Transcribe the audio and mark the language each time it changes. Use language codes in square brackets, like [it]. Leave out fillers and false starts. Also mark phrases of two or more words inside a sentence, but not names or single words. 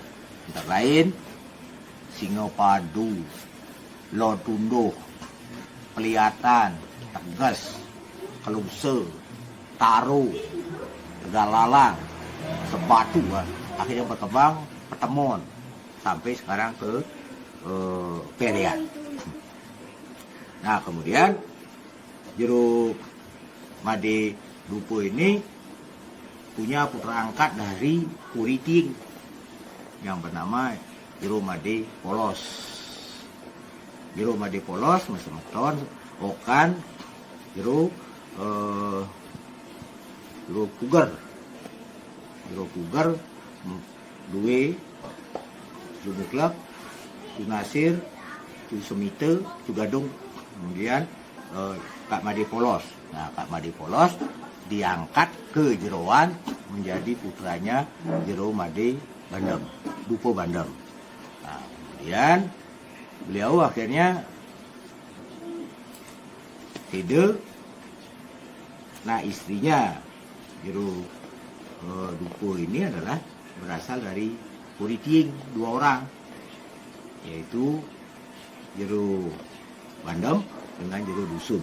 [id] Antara lain Singopadu, Lotunduh, Peliatan, Tegas, Kelungse, Taru, Tegalalang, Sebatu, akhirnya berkembang Petemon sampai sekarang ke Perian. Nah, kemudian Jero Made Dukuh ini punya putra angkat dari Kuriting yang bernama Jero Made Polos. Jero Made Polos Semeton okan Jero Puger. Jero Puger duwe Jumuklak, Nasir, Semite, Gadung. Kemudian Kak Made Polos. Nah, Kak Made Polos diangkat ke Jeroan menjadi putranya Jero Made Bandem, Dukuh Bandem. Nah, kemudian beliau akhirnya Tede. Nah, istrinya Jero Dukuh ini adalah berasal dari Kuriting, 2 orang, yaitu Jero Bandem dengan Jero Dusun.